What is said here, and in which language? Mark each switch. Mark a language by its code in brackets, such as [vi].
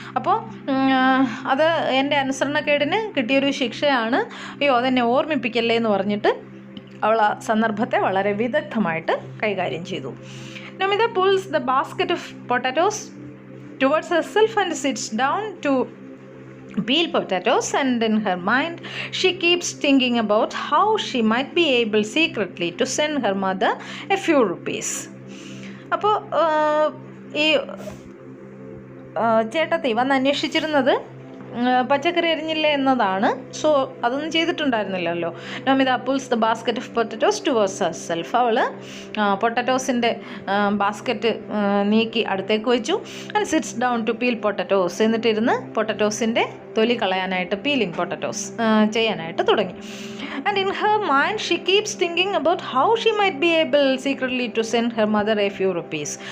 [ml] അപ്പോൾ അത് എൻ്റെ അനുസരണക്കേടിന് കിട്ടിയൊരു ശിക്ഷയാണ്. അയ്യോ, അതെന്നെ ഓർമ്മിപ്പിക്കല്ലേ എന്ന് പറഞ്ഞിട്ട് അവൾ ആ സന്ദർഭത്തെ വളരെ വിദഗ്ധമായിട്ട് കൈകാര്യം ചെയ്തു. [en] Namita pulls the basket of potatoes towards herself and sits down to peel potatoes, and in her mind she keeps thinking about how she might be able secretly to send her mother a few rupees. [ml] അപ്പോൾ ഈ ചേട്ടത്തി വന്ന് അന്വേഷിച്ചിരുന്നത് പച്ചക്കറി അരിഞ്ഞില്ലേ എന്നതാണ്. So അതൊന്നും ചെയ്തിട്ടുണ്ടായിരുന്നില്ലല്ലോ. [en] Namita pulls the basket of potatoes towards herself. [ml] അവൾ പൊട്ടറ്റോസിൻ്റെ basket നീക്കി അടുത്തേക്ക് വെച്ചു. [en] And sits down to peel potatoes. [ml] എന്നിട്ടിരുന്ന് പൊട്ടറ്റോസിൻ്റെ തൊലി കളയാനായിട്ട്, പീലിംഗ് പൊട്ടറ്റോസ് ചെയ്യാനായിട്ട് തുടങ്ങി. [en] And in her mind she keeps thinking about how she might be able secretly to send her mother a few rupees.